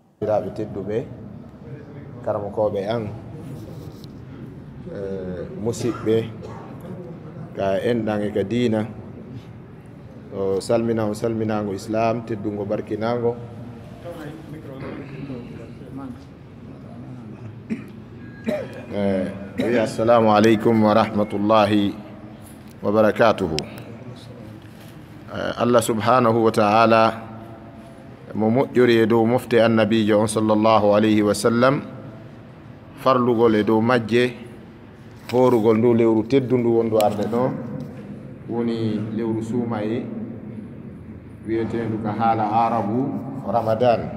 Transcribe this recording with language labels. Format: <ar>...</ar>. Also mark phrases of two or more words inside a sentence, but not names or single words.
<ff>bandiraɓe tedduɓe karamokoɓe an musidɓe ka enɗan e ka diina o salminago salminago islam teddugo barkinago wi</ff> <ar>السلام عليكم ورحمة الله وبركاته. الله سبحانه وتعالى</ar> <ff>mo moƴƴori e dow mofte annabijo on</ff> <ar>صلى الله عليه وسلم</ar> <ff>farlugol e dow majje horugol ndu lewru teddundu wondu arde ɗo woni lewru suumaye wiyetendu ka haala arabu ramadan</ff>